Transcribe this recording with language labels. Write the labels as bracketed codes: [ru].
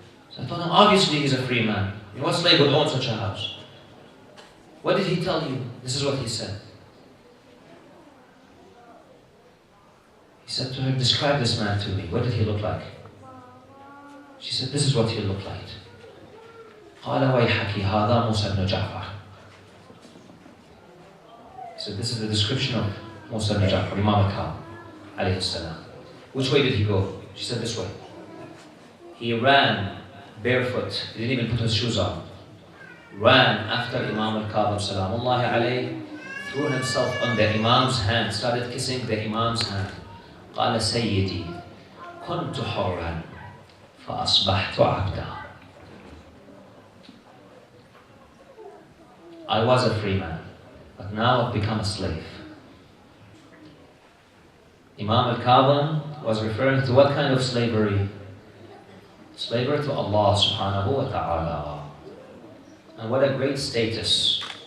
[en] So I told him, obviously he's a free man. What slave would own such a house? What did he tell you? This is what he said. He said to her, describe this man to me. What did he look like? She said, this is what he looked like. [ar] قال ويحك هذا موسى بن جعفر. [en] He said, this is the description of Musa ibn Ja'far, Imam al-Kadhim alayhi salam. Which way did he go? She said, this way. he ran barefoot, he didn't even put his shoes on, ran after Imam al-Kadhib salamullahi alayhi, threw himself on the Imam's hand, started kissing the Imam's hand. [ar] قال سيدي كنت حرا فأصبحت عبدا. [en] I was a free man, but now I've become a slave. Imam al-Kadhib was referring to what kind of slavery? Slavery to Allah subhanahu wa ta'ala. And what a great status.